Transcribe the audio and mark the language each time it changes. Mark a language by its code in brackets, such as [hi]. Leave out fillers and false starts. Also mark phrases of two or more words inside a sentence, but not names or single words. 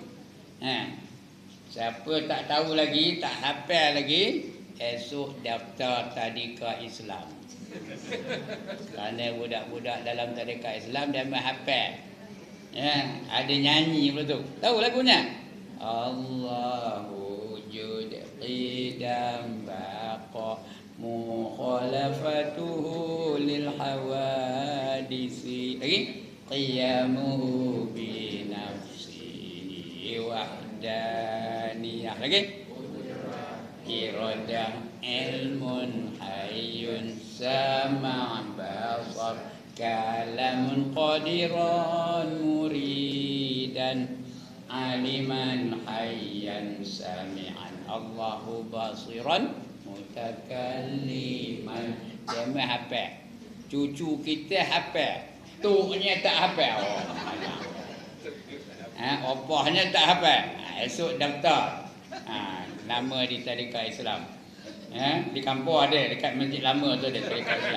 [ms] Siapa tak tahu lagi, tak hafal lagi, esok daftar tadika Islam. Kerana budak-budak dalam tadika Islam dia menghafal. Ada nyanyi pula tu. Tahu lagunya? [ar] الله وجود قدم بقاء مخالفته للحوادث. Lagi قيامه بنفسه وحدانية. Lagi إرادة علم حي سمع بصر كلام قادرا مريدا عليما حيا سميعا الله بصيرا متكلما. [ms] Dia hafal. Cucu kita hafal. Tuknya tak hafal. Opahnya tak hafal. Esok daftar. Nama di tadika Islam. Di kampung ada, dekat masjid lama tu ada tadika Islam.